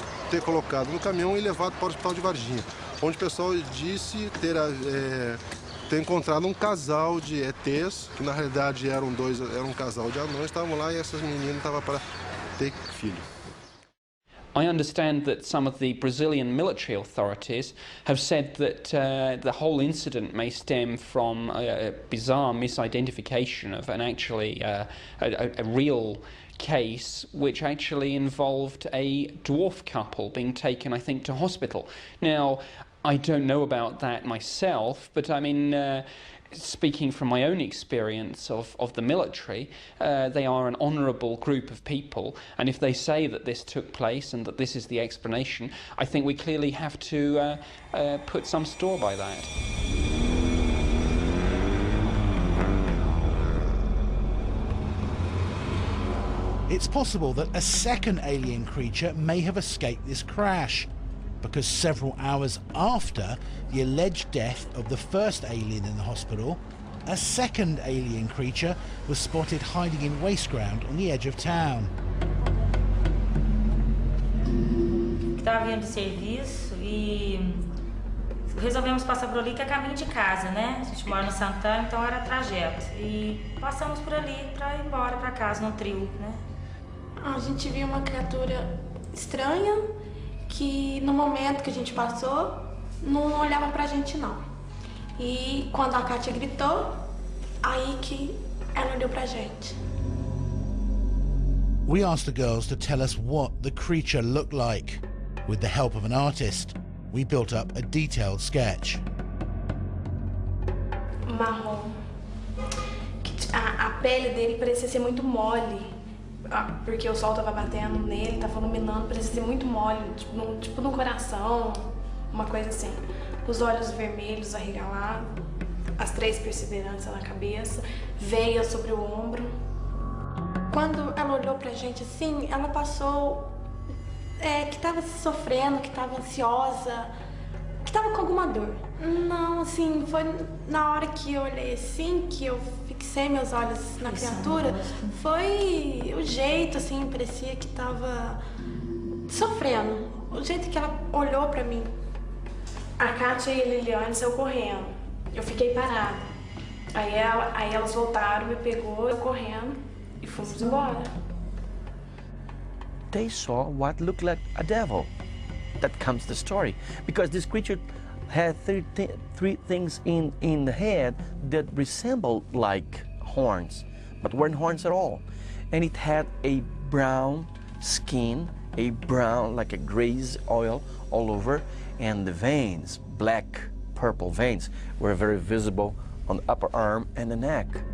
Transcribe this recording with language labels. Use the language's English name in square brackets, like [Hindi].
[Portuguese] Ter colocado no caminhão e levado para o hospital de Varginha, onde o pessoal disse ter encontrado um casal de ETs, que na realidade era um casal de anões, estavam lá e essas meninas estavam para ter filho. [English] I understand that some of the Brazilian military authorities have said that the whole incident may stem from a bizarre misidentification of an actually a real case which actually involved a dwarf couple being taken, I think, to hospital. Now, I don't know about that myself, but I mean, speaking from my own experience of the military, they are an honourable group of people, and if they say that this took place and that this is the explanation, I think we clearly have to put some store by that. It's possible that a second alien creature may have escaped this crash, because several hours after the alleged death of the first alien in the hospital, a second alien creature was spotted hiding in waste ground on the edge of town. [Portuguese] Estava vindo de serviço e resolvemos passar por ali, que é caminho de casa, né? A gente mora no Santana, então era trajeto. E passamos por ali para ir embora para casa, num trio, né? A gente viu uma criatura estranha que no momento que a gente passou não olhava pra gente não. E quando a Kátia gritou, aí que ela olhou pra gente. [English] We asked the girls to tell us what the creature looked like. With the help of an artist, we built up a detailed sketch. [Portuguese] Marrom. A pele dele parecia ser muito mole, porque o sol estava batendo nele, estava iluminando, parecia ser muito mole, tipo no coração, uma coisa assim. Os olhos vermelhos arregalados, as 3 perseveranças na cabeça, veia sobre o ombro. Quando ela olhou pra gente assim, ela passou que estava sofrendo, que estava ansiosa, que estava com alguma dor. Não, assim, foi na hora que eu olhei assim, que eu fixei meus olhos na criatura, foi o jeito, assim, parecia que estava sofrendo. O jeito que ela olhou pra mim. A Kátia e a Liliane saiu correndo. Eu fiquei parada. Aí elas voltaram, me pegou, eu correndo e fomos embora. [English] They saw what looked like a devil. That comes the story, because this creature had three things in the head that resembled like horns, but weren't horns at all. And it had a brown skin, a brown, like a grease oil all over, and the veins, black, purple veins, were very visible on the upper arm and the neck.